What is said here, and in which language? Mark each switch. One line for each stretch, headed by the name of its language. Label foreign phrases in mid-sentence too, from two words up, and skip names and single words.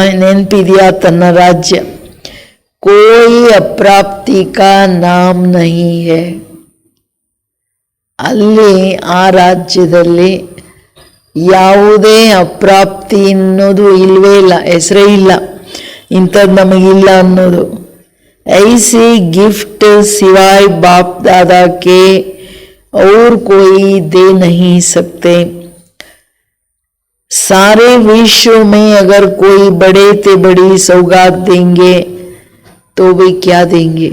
Kannada: ನೆನಪಿದೆಯಾ ತನ್ನ ರಾಜ್ಯ?
Hindi: कोई अप्राप्ति का नाम नहीं है.
Kannada: ಅಲ್ಲಿ ಆ ರಾಜ್ಯದಲ್ಲಿ ಯಾವುದೇ ಅಪ್ರಾಪ್ತಿ ಅನ್ನೋದು ಇಲ್ವೇ ಇಲ್ಲ, ಹೆಸರೇ ಇಲ್ಲ, ಇಂಥದ್ದು ನಮಗಿಲ್ಲ ಅನ್ನೋದು.
Hindi: ऐसी गिफ्ट सिवाय बाप दादा के और कोई दे नहीं सकते. सारे विश्व में अगर कोई बड़े से बड़ी सौगात देंगे तो वे क्या देंगे?